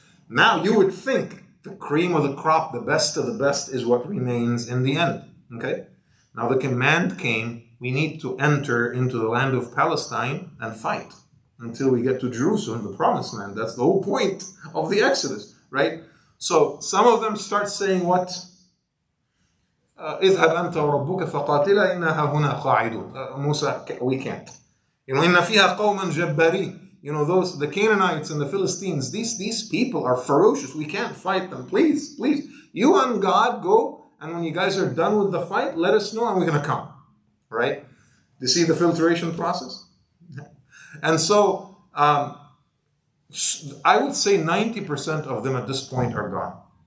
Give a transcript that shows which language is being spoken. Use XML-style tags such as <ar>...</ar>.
<en>Now, you would think the cream of the crop, the best of the best, is what remains in the end. Okay? Now the command came, we need to enter into the land of Palestine and fight until we get to Jerusalem, the promised land. That's the whole point of the Exodus, right? So some of them start saying what?</en> <ar>اذهب أنت وربك فقاتلا إنا هاهنا قاعدون. Musa,</ar> <en>we can't.</en> <ar>إن فيها قوما جبارين.</ar> <en>The Canaanites and the Philistines, these people are ferocious. We can't fight them. Please. You and God go. And when you guys are done with the fight, let us know and we're going to come. Right? You see the filtration process? And so, I would say 90% of them at this point are gone.</en>